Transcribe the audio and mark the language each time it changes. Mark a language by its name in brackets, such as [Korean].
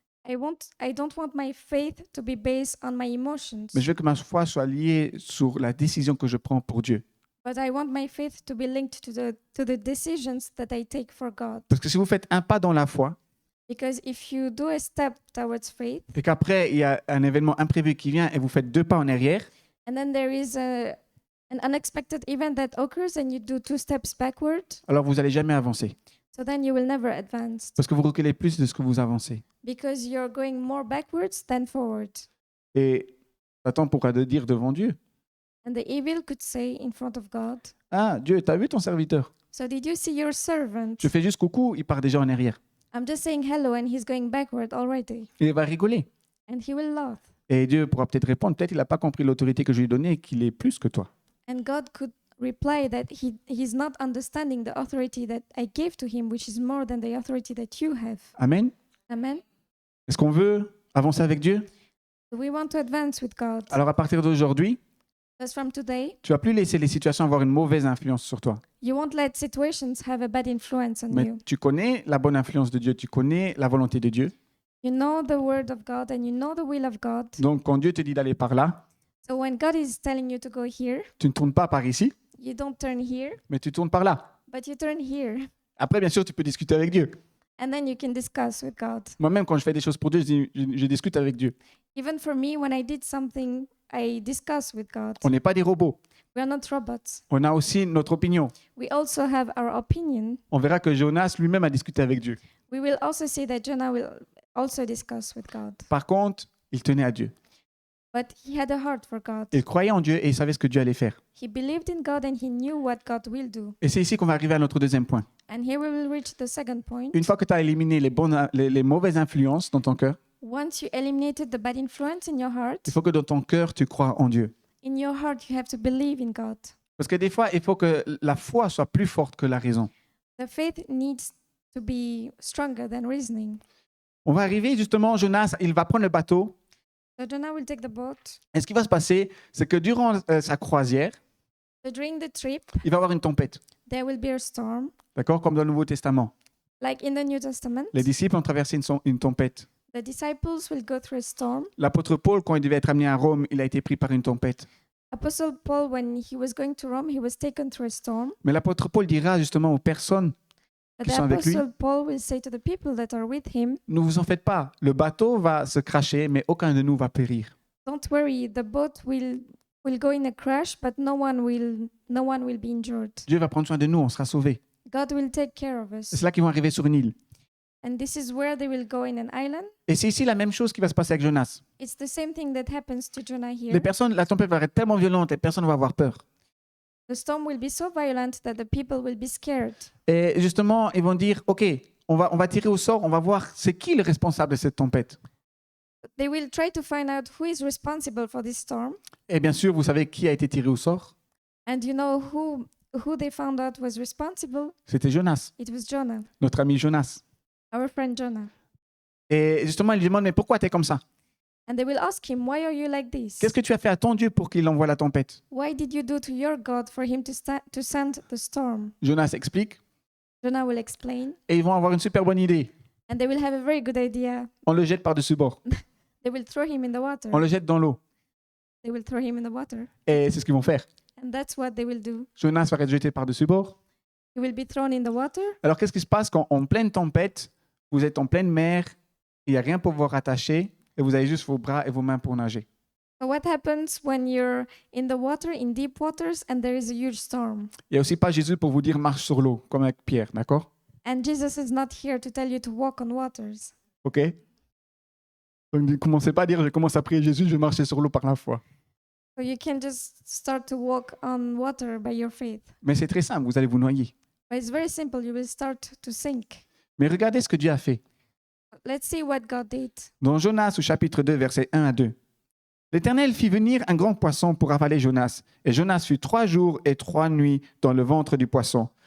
[English] I don't want my faith to be based on my emotions, [French] mais je veux que ma foi soit liée sur la décision que je prends pour Dieu. [English] but I want my faith to be linked to the decisions that I take for God. [French] Parce que si vous faites un pas dans la foi, [English] Because if you do a step towards faith, [French] et qu'après, il y a un événement imprévu qui vient et vous faites 2 pas en arrière, [English] and then there is an unexpected event that occurs and you do 2 steps backward, [French] alors vous n'allez jamais avancer. [English] so then you will never advance [French] Parce que vous reculez plus de ce que vous avancez. [English] because you're going more backwards than forward. [French] Et Satan pourra te dire devant Dieu, [English] And the evil could say in front of God, [French] ah, Dieu, t'as vu ton serviteur? [English] so did you see your servant? [French] Je fais juste coucou, il part déjà en arrière. [English] I'm just saying hello and he's going backward already. [French] Et il va rigoler. [English] And he will laugh. [French] Et Dieu pourra peut-être répondre, peut-être il n'a pas compris l'autorité que je lui ai donnée et qu'il est plus que toi. [English] And God could reply that he's not understanding the authority that I gave to him, which is more than the authority that you have. [French] Amen. [English] Amen. [French] Est-ce qu'on veut avancer avec Dieu? [English] Do we want to advance with God? [French] Alors à partir d'aujourd'hui, [English] Because from today, [French] tu vas plus laisser les situations avoir une mauvaise influence sur toi. [English] you won't let situations have a bad influence on [French] Mais [English] you. [French] tu connais la bonne influence de Dieu, tu connais la volonté de Dieu. [English] You know the word of God and you know the will of God. [French] Donc quand Dieu te dit d'aller par là, [English] So when God is telling you to go here, [French] tu ne tournes pas par ici, [English] you don't turn here, [French] mais tu tournes par là. [English] but you turn here. [French] Après, bien sûr, tu peux discuter avec Dieu. [English] And then you can discuss with God. [French] Moi-même, quand je fais des choses pour Dieu, je discute avec Dieu. [English] Even for me, when I did something, I discuss with God. [French] On n'est pas des robots. [English] We are not robots. [French] On a aussi notre opinion. [English] We also have our opinion. [French] On verra que Jonas lui-même a discuté avec Dieu. [English] We will also see that Jonah will also discuss with God. [French] Par contre, il tenait à Dieu. [English] But he had a heart for God. [French] Il croyait en Dieu et il savait ce que Dieu allait faire. [English] He believed in God and he knew what God will do. [French] Et c'est ici qu'on va arriver à notre deuxième point. [English] And here we will reach the second point. [French] Une fois que tu as éliminé les mauvaises influences dans ton cœur, [English] Once you eliminated the bad influence in your heart, [French] il faut que dans ton cœur, tu crois en Dieu. [English] in your heart you have to believe in God. [French] Parce que des fois, il faut que la foi soit plus forte que la raison. [English] The faith needs to be stronger than reasoning. [French] On va arriver justement, Jonas, il va prendre le bateau. [English] So Jonah will take the boat. [French] Et ce qui va se passer, c'est que durant sa croisière, [English] So during the trip, [French] il va y avoir une tempête. [English] there will be a storm, [French] D'accord? Comme dans le Nouveau Testament. [English] like in the New Testament. [French] Les disciples ont traversé une tempête. [English] The disciples will go through a storm. [French] L'apôtre Paul, quand il devait être amené à Rome, il a été pris par une tempête. [English] Apostle Paul, when he was going to Rome, he was taken through a storm. [French] Mais l'apôtre Paul dira justement aux personnes, [English] But [French] Qui [English] the [French] sont avec lui. [English] Apostle Paul will say to the people that are with him, [French] ne vous en faites pas, le bateau va se cracher, mais aucun de nous va périr. [English] "Don't worry, the boat will go in a crash, but no one will be injured. [French] Dieu va prendre soin de nous, on sera sauvés. [English] God will take care of [French] C'est [English] us." [French] là qu'ils vont arriver sur une île. [English] And this is where they will go in an island. [French] Et c'est ici la même chose qui va se passer avec Jonas. [English] It's the same thing that happens to Jonah here. [French] La tempête va être tellement violente et personne ne va avoir peur. [English] The storm will be so violent that the people will be scared. [French] Et justement, ils vont dire, OK, on va tirer au sort, on va voir c'est qui le responsable de cette tempête. [English] They will try to find out who is responsible for this storm. [French] Et bien sûr, vous savez qui a été tiré au sort? [English] And you know who they found out was responsible? [French] C'était Jonas, [English] It was Jonah, [French] notre ami Jonas. [English] our friend Jonah. [French] Et justement, il lui demande, mais pourquoi tu es comme ça? [English] And they will ask him, "Why are you like this? [French] Qu'est-ce que tu as fait à ton Dieu pour qu'il envoie la tempête? [English] What did you do to your God for him to send the storm?" [French] Jonas explique, [English] Jonah will explain, [French] et ils vont avoir une super bonne idée. [English] and they will have a very good idea. [French] On le jette par-dessus bord. [English] They will throw him in the water. [French] On le jette dans l'eau. [English] They will throw him in the water. [French] Et c'est ce qu'ils vont faire. [English] And that's what they will do. [French] Jonas va être jeté par-dessus bord. [English] He will be thrown in the water. [French] Alors, qu'est-ce qui se passe quand, en pleine tempête, vous êtes en pleine mer, il n'y a rien pour vous rattacher, et vous avez juste vos bras et vos mains pour nager? [English] So what happens when you're in the water, in deep waters, and there is a huge storm? [French] Il n'y a aussi pas Jésus pour vous dire marche sur l'eau, comme avec Pierre, d'accord? [English] And Jesus is not here to tell you to walk on waters. OK? [French] Donc, ne commencez pas à dire je commence à prier Jésus, je vais marcher sur l'eau par la foi. [English] So you can just start to walk on water by your faith. [French] Mais c'est très simple, vous allez vous noyer. [English] But it's very simple. You will start to sink. [French] Mais regardez ce que Dieu a fait. [English] Let's see what God did. [French] Dans Jonas au chapitre 2, versets 1 à 2. L'Éternel fit venir un grand poisson pour avaler Jonas. Et Jonas fut 3 jours et 3 nuits dans le ventre du poisson.